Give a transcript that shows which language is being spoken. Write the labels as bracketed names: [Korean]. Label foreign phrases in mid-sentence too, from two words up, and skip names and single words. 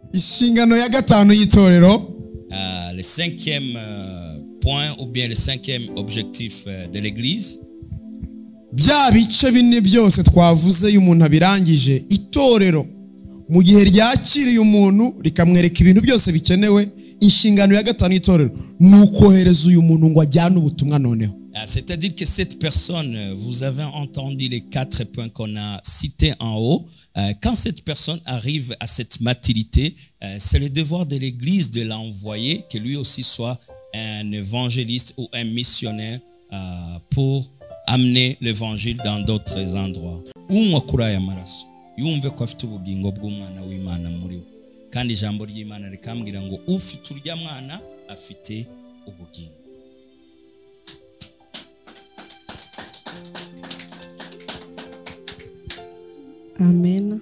[Kinyarwanda] Inshingano ya gatanu y'itorero. [French] Le cinquième point ou bien le cinquième objectif de l'église. [Kinyarwanda] Bya bice bine byose twavuze y'umuntu abirangije itorero mu gihe ryakiriye umuntu rikamwereka ibintu byose bikenewe. Inshingano ya gatanu y'itorero nukohereza uyu muntu ngo ajyane ubutumwa noneho. [French] C'est-à-dire que cette personne, vous avez entendu les 4 points qu'on a cités en haut. Quand cette personne arrive à cette maturité, c'est le devoir de l'église de l'envoyer, que lui aussi soit un évangéliste ou un missionnaire pour amener l'évangile dans d'autres endroits. [Kinyarwanda] Yumve ko afite ubugingo bw'umwana w'Imana muri we, kandi ijambo ry'Imana rikambwira ngo ufite urya mwana afite ubugingo. Amen.